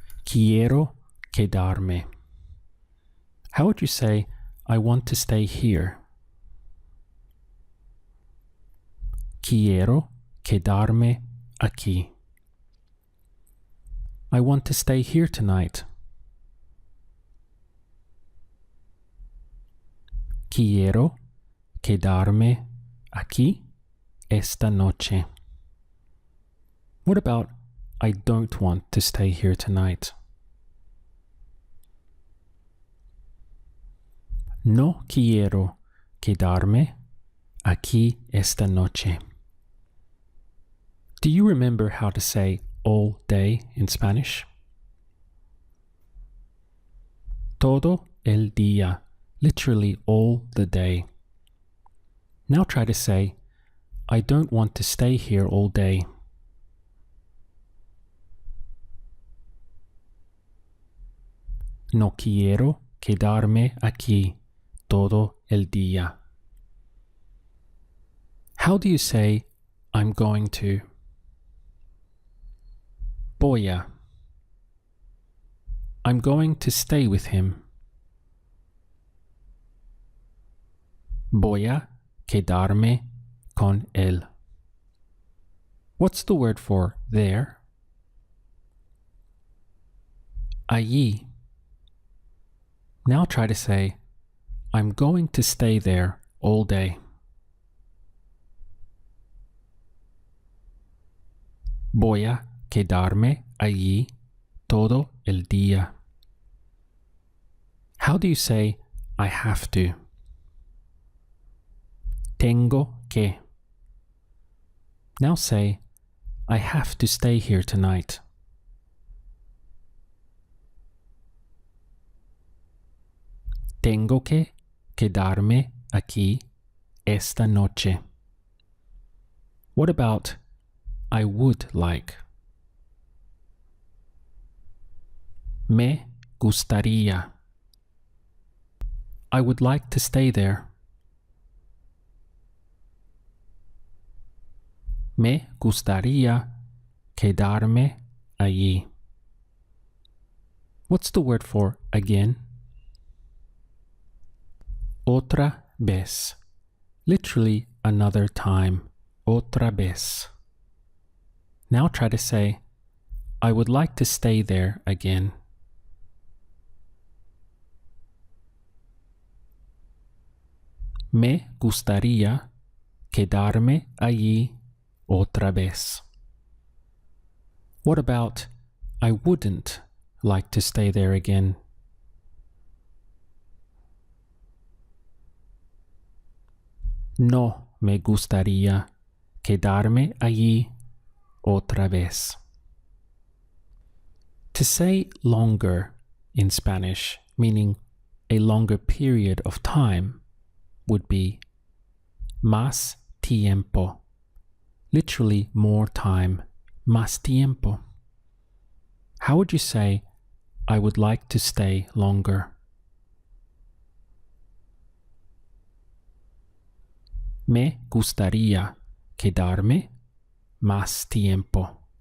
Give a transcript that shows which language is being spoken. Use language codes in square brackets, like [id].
[es] Quiero quedarme. [en] How would you say, I want to stay here? [es] Quiero quedarme aquí. [en] I want to stay here tonight. [es] Quiero quedarme aquí esta noche. [en] What about I don't want to stay here tonight? [es] No quiero quedarme aquí esta noche. [en] Do you remember how to say all day in Spanish? [es] Todo el día, [en] literally all the day. Now try to say, I don't want to stay here all day. [es] No quiero quedarme aquí todo el día. [en] How do you say, I'm going to? [es] Voy a. [en] I'm going to stay with him. [es] Voy a quedarme con él. [en] What's the word for there? Allí. Now try to say, I'm going to stay there all day. [es] Voy a quedarme allí todo el día. [en] How do you say, I have to? [es] Tengo que. [en] Now say, I have to stay here tonight. [es] Tengo que quedarme aquí esta noche. [en] What about I would like? [es] Me gustaría. [en] I would like to stay there. [es] Me gustaría quedarme allí. [en] What's the word for again? [es] Otra vez. [en] Literally another time. [es] Otra vez. [en] Now try to say, I would like to stay there again. [es] Me gustaría quedarme allí otra vez. [en] What about I wouldn't like to stay there again? [es] No me gustaría quedarme allí otra vez. [en] To say longer in Spanish, meaning a longer period of time, would be [es] más tiempo. [en] Literally more time, [es] más tiempo. [en] How would you say, I would like to stay longer? [es] Me gustaría quedarme más tiempo.